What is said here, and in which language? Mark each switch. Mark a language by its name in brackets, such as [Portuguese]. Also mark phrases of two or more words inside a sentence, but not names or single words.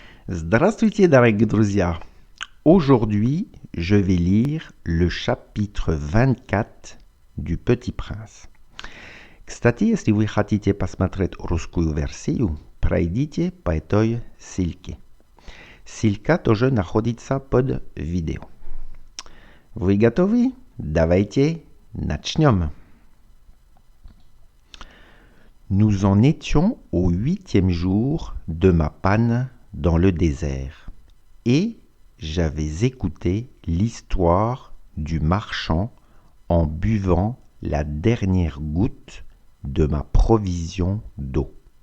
[Russian] Здравствуйте, дорогие друзья! [French] Aujourd'hui, je vais lire le chapitre 24 du Petit Prince. [Russian] Кстати, если вы хотите посмотреть русскую версию, пройдите по этой ссылке. Ссылка тоже находится под видео. Вы готовы? Давайте начнем. [French] Nous en étions au 8e jour de ma panne dans le désert, et j'avais écouté l'histoire du marchand en buvant la dernière goutte de ma provision d'eau.